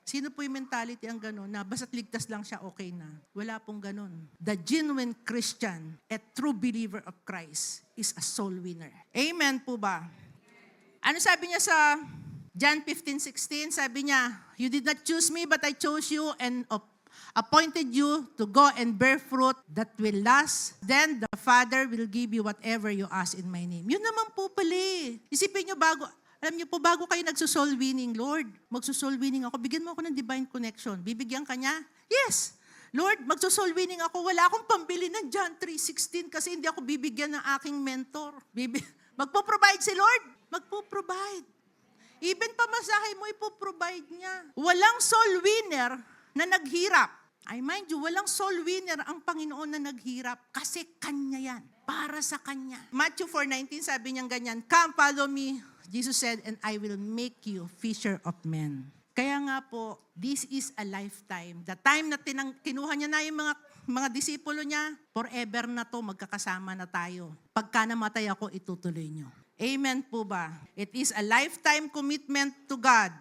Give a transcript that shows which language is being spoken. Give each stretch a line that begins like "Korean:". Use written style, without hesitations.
Filipino: Sino po yung mentality ang gano'n, na basta't ligtas lang siya, okay na? Wala pong gano'n.
English: The genuine Christian, a true believer of Christ, is a soul winner. Amen
Filipino: po ba? Ano sabi niya sa John 15:16? Sabi niya,
English: you did not choose me, but I chose you and appointed you to go and bear fruit that will last. Then the Father will give you whatever you ask in my name.
Filipino: Yun naman po pala eh. Isipin niyo alam niyo po, bago kayo nagsosoul winning, Lord, magsosoul winning ako, bigyan mo ako ng divine connection. Bibigyan ka niya? Yes. Lord, magsosoul winning ako, wala akong pambili ng John 3:16 kasi hindi ako bibigyan ng aking mentor. Magpo-provide si Lord? Magpo-provide. Even pamasahe mo, ipo-provide niya. Walang soul winner na naghirap.
English: I mind you,
Filipino: walang soul winner ang Panginoon na naghirap kasi Kanya yan. Para sa Kanya.
English: Matthew 4:19,
Filipino: sabi niyang ganyan,
English: come, follow me, Jesus said, and I will make you fisher of men.
Filipino: Kaya nga po,
English: this is a lifetime. The time
Filipino: na kinuha niya na yung mga disipulo niya, forever na to, magkakasama na tayo. Pagka namatay ako, itutuloy niyo. Amen po ba?
English: It is a lifetime commitment to God.